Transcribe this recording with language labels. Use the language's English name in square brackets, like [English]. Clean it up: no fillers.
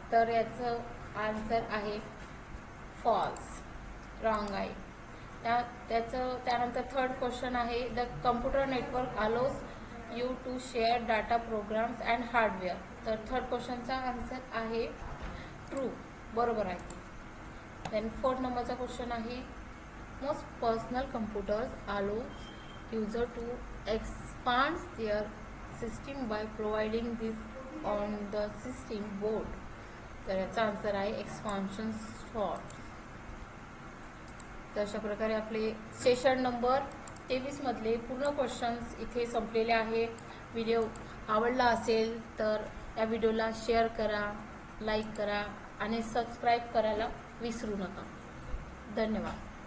[Marathi] तर याचं आन्सर आहे फॉल्स, रॉंग आहे. त्यानंतर थर्ड क्वेश्चन आहे, [English] The computer network allows you to share data programs and hardware. [Marathi] तर थर्ड क्वेश्चनचा आन्सर आहे ट्रू, बरोबर आहे. देन 4th नंबरचा क्वेश्चन आहे, [English] Most personal computers allows user to expand their system by providing this on the system board. [Marathi] तर याचा answer आहे expansion soft. तर अशा प्रकारे आपले सेशन नंबर 23 मधले पूर्ण क्वेश्चन्स इथे संपलेले आहे. व्हिडिओ आवडला असेल तर या व्हिडिओला शेअर करा, लाईक करा आणि सबस्क्राईब करायला विसरू नका. धन्यवाद.